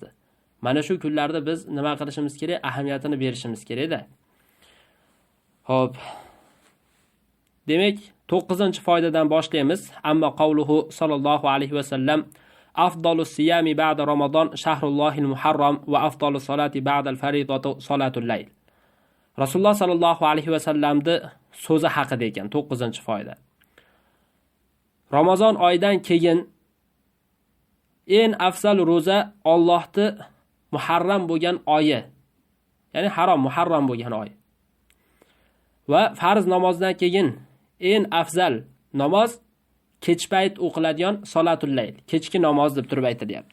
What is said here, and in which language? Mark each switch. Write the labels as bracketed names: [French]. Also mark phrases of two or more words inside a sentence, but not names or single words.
[Uzbek] Mana shu kunlarda biz nima qilishimiz kerak? Ahamiyatini berishimiz kerak-da. Xo'p. Demak, 9-foydadan boshlaymiz. [Arabic] أما قوله صلى الله عليه وسلم أفضل الصيام بعد رمضان شهر الله المحرم وأفضل الصلاة بعد الفريضة صلاة الليل. [Uzbek] Rasululloh [Arabic] صلى الله عليه وسلم [Uzbek] so'zi haqida ekan 9-foyda. Ramazon oyidan keyin eng afzal roza Allohning muharram bo'lgan oyi. Ya'ni harom muharram bo'lgan oy. Va farz namozdan keyin eng afzal namoz kech payt o'qiladigan [Arabic] صلاة الليل, [Uzbek] kechki namoz deb turib aytilyapti.